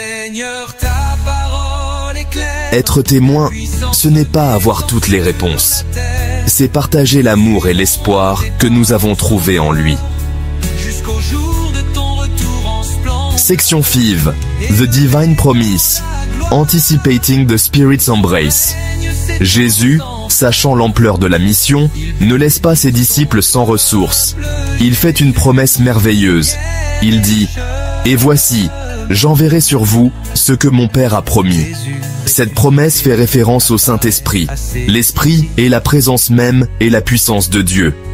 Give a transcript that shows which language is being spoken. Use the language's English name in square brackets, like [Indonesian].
[French] Seigneur, ta parole est claire. Être témoin, ce n'est pas avoir toutes les réponses. C'est partager l'amour et l'espoir que nous avons trouvé en lui. Jusqu'au jour de ton retour en splendeur. [English] Section 5. The Divine Promise. Anticipating the Spirit's Embrace. [French] Jésus, sachant l'ampleur de la mission, ne laisse pas ses disciples sans ressources. Il fait une promesse merveilleuse. Il dit « Et voici, j'enverrai sur vous ce que mon Père a promis ». Cette promesse fait référence au Saint-Esprit. L'Esprit est la présence même et la puissance de Dieu.